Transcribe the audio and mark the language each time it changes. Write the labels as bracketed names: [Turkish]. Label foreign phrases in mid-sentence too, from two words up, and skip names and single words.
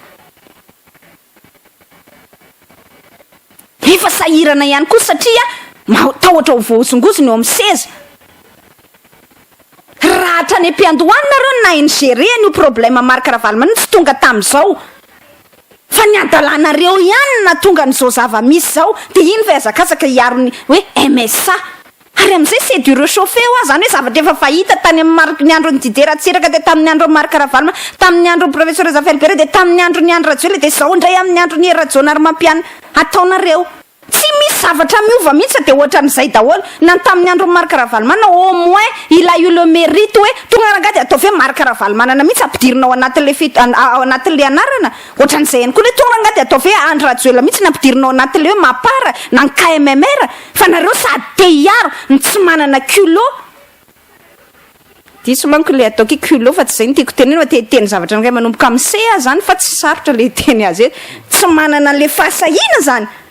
[Malagasy] efa sahirana ihany koa satria matahotra ho voasongozony eo amin'ny seza raha hatrany am-piandohany nareo na iny géré ny problème Marc Ravalomanana tsy tonga tamin'izao fa ny adalanareo ihany na tonga n'izao zava-misy zao de iny fa azakazaka hiarony hoe MSA ary amin'izay [French] c'est du réchauffé [Malagasy] ho zany hoe zavatra efa fahita tany amin'ny ny andro ny Didier Ratsiraka de tamin'ny andro Marc Ravalomanana tamin'ny andro professeur Zafel Bere de tamin'ny andro ny Andro Rajoelina de zao indray amin'ny andro ny Rajoana ary mampiana ataonareo tsy misy zavatra miova mihitsy de ohatra n'izay daholo na tamin'ny andro Marc Ravalomanana [French] au moins il a eu le mérite [Malagasy] hoe tonga rangady atao hoe Marc Ravalomanana mihitsy ampidirina ao anatin'le anatin'le anarana ohatra n'izay ihany koa le tonga rangady atao hoe Andro Rajoelina mihitsy nampidirina ao anatin'le hoe mapara na ny KMMR fa nareo sady te hiaro ny tsy manana culot diso manko le atao culot fa tsy zay ny tiako teneny fa teteny zavatra ngay manomboka amin'ny CA zany fa tsy sarotra le teny azy eto tsy manana le fahasahina zany